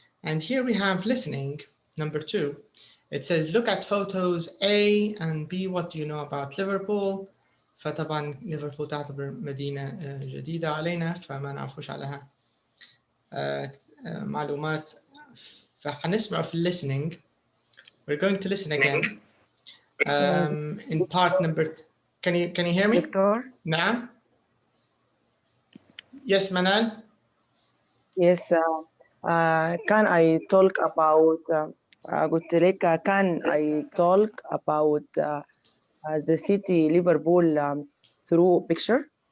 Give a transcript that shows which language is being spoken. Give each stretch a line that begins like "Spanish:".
English: And here we have listening, number 2. It says, look at photos A and B. What do you know about Liverpool?
Arabic: فطبعا ليفربول تعتبر مدينة جديدة علينا فما نعرفوش عليها معلومات. فحنسمع في
English: listening. We're going to listen again. In part number. Can you hear me? Doctor?
Arabic: نعم.
English: Yes, Manal. Yes. Can I talk about?
Arabic: قلت لك
English: can I talk about the city Liverpool through picture?